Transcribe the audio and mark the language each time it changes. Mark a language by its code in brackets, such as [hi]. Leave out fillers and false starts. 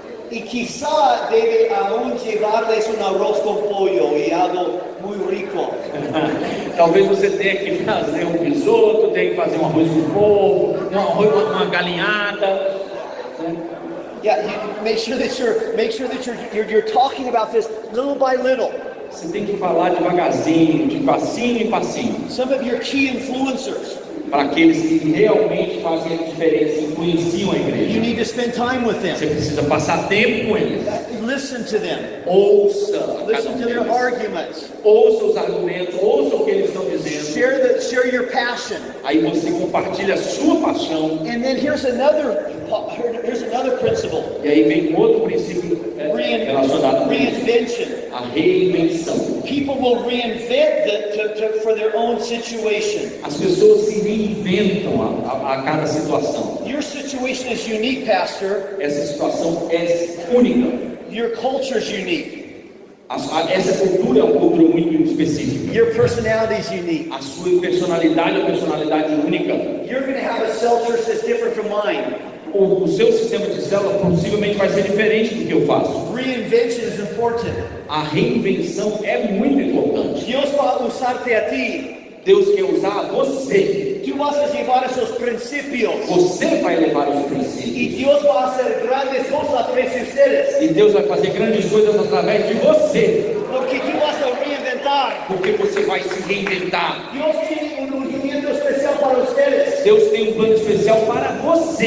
[es] Y quizá debe aún llevarles un arroz con pollo y algo muy rico. [pt] Talvez você tenha que fazer um risoto, tenha que fazer um arroz com polvo, uma galinhada. [en] Yeah, make sure that you're talking about this little by little. [pt] Você tem que falar devagarzinho, de passinho em passinho. [en] Some of your key influencers. [pt] Para aqueles que realmente fazem a diferença, influenciam a igreja. [en] You need to spend time with them. [pt] Você precisa passar tempo com eles. [en] Listen to them. [pt] Ouça. [en] Listen to their arguments. [pt] Ouça os argumentos, ouça o que eles estão dizendo. [en] Share your passion. [pt] Aí você compartilha a sua paixão. [en] And then here's another principle. [pt] E aí vem outro princípio relacionado com [en] reinvention. [pt] A reinvenção. [en] People will reinvent for their own situation. [pt] As pessoas se reinventam a cada situação. [en] Your situation is unique, Pastor. [pt] Essa situação é única. [en] Your culture is unique. [pt] Essa cultura é uma cultura muito específica. [en] Your personality is unique. [pt] A sua personalidade é uma personalidade única. [en] You're going to have a cell church that's different from mine. [pt] O seu sistema de célula possivelmente vai ser diferente do que eu faço. [en] Reinvention is important. [pt] A reinvenção é muito importante. Deus vai usar-te a ti. Deus quer usar você. [es] Tu vas a llevar esos principios. [pt] Você vai levar os princípios. E Deus vai fazer grandes coisas através de vocês. E Deus vai fazer grandes coisas através de você. [es] Porque tu vas a reinventar. [pt] Porque você vai se reinventar. Deus tem ungimento especial para vocês. Deus tem um plano especial para você.